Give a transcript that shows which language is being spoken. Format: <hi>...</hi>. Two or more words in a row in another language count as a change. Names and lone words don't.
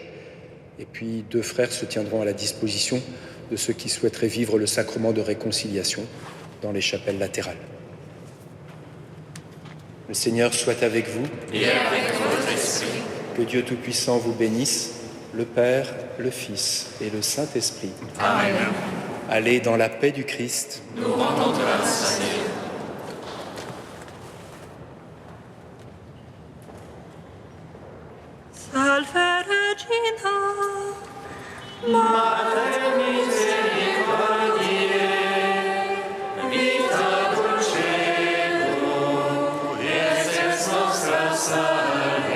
<fr>Et puis 2 frères se tiendront à la disposition de ceux qui souhaiteraient vivre le sacrement de réconciliation dans les chapelles latérales. Le Seigneur soit avec vous. Et avec votre esprit. Que Dieu Tout-Puissant vous bénisse, le Père, le Fils et le Saint-Esprit. Amen. Allez dans la paix du Christ. Nous rendons grâce à Dieu.</fr> <la>Salve Regina, Mater misericordiae, vita dulcedo, exerces nostra salve.</la>